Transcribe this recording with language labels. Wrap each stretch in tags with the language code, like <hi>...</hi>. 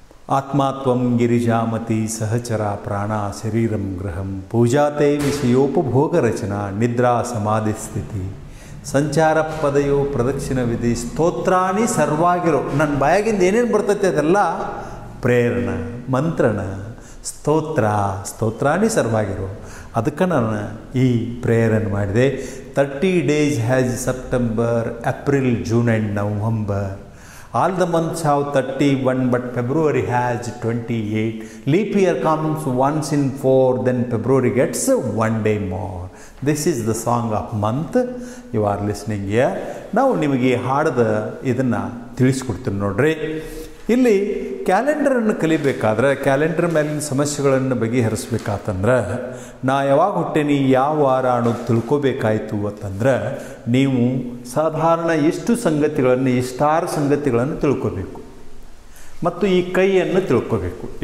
<sa>ಆತ್ಮಾತ್ವಂ ಗಿರಿಜಾಮತಿ ಸಹಚರ ಪ್ರಾಣ ಶರೀರಂ ಗೃಹಂ ಪೂಜಾತೆ ವಿಷಯೋಪಭೋಗ ರಚನಾ ನಿದ್ರಾ ಸಮಾಧಿ ಸ್ಥಿತಿ ಸಂಚಾರ ಪದಯೋ ಪ್ರದಕ್ಷಿಣ ವಿಧಿ ಸ್ತೋತ್ರಾಣಿ ಸರ್ವಾಗಿರೋ.</sa> <kn>ನನ್ನ ಬಾಯಾಗಿಂದ ಏನೇನು ಬರ್ತೈತೆ ಅದೆಲ್ಲ ಪ್ರೇರಣ, ಮಂತ್ರಣ,</kn> <sa>ಸ್ತೋತ್ರಾಣಿ ಸರ್ವಾಗಿರೋ.</sa> <kn>ಅದಕ್ಕೆ ನಾನು ಈ ಪ್ರೇಯರನ್ನು ಮಾಡಿದೆ.</kn> <en>30 days has September, April, June and November. All the months have 31, but February has 28. Leap year comes once in 4, then February gets 1 day more. This is the song of month you are listening here.</en> <kn>ನಾವು ನಿಮಗೆ ಹಾಡದ ಇದನ್ನು ತಿಳಿಸ್ಕೊಡ್ತೀನಿ ನೋಡ್ರಿ. ಇಲ್ಲಿ ಕ್ಯಾಲೆಂಡರನ್ನು ಕಲಿಬೇಕಾದ್ರೆ, calendar ಮೇಲಿನ ಸಮಸ್ಯೆಗಳನ್ನು ಬಗೆಹರಿಸ್ಬೇಕಾತಂದ್ರೆ, ನಾ ಯಾವಾಗ ಹುಟ್ಟೇನಿ, ಯಾವ ವಾರ ಅನ್ನೋದು ತಿಳ್ಕೊಬೇಕಾಯ್ತು ಅಂತಂದ್ರೆ, ನೀವು ಸಾಧಾರಣ ಎಷ್ಟು ಸಂಗತಿಗಳನ್ನು, ಇಷ್ಟಾರು ಸಂಗತಿಗಳನ್ನು ತಿಳ್ಕೊಬೇಕು ಮತ್ತು ಈ ಕೈಯನ್ನು ತಿಳ್ಕೊಬೇಕು.</kn>